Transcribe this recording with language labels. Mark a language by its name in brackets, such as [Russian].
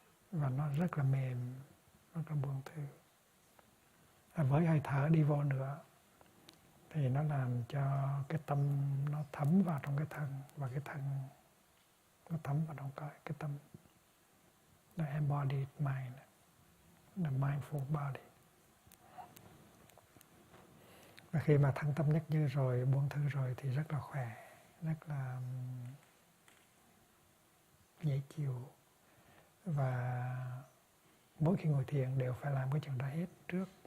[Vietnamese] Và nó rất là mềm, rất là buông thư. Với hơi thở đi vô nữa thì nó làm cho cái tâm nó thấm vào trong cái thân, và cái thân nó thấm vào trong cái tâm. [English] The embodied mind, the mindful body. [Vietnamese] Và khi mà thăng tâm nhất như rồi, buông thư rồi thì rất là khỏe, rất là dễ chịu. Và mỗi khi ngồi thiền đều phải làm cái chuyện đó hết trước.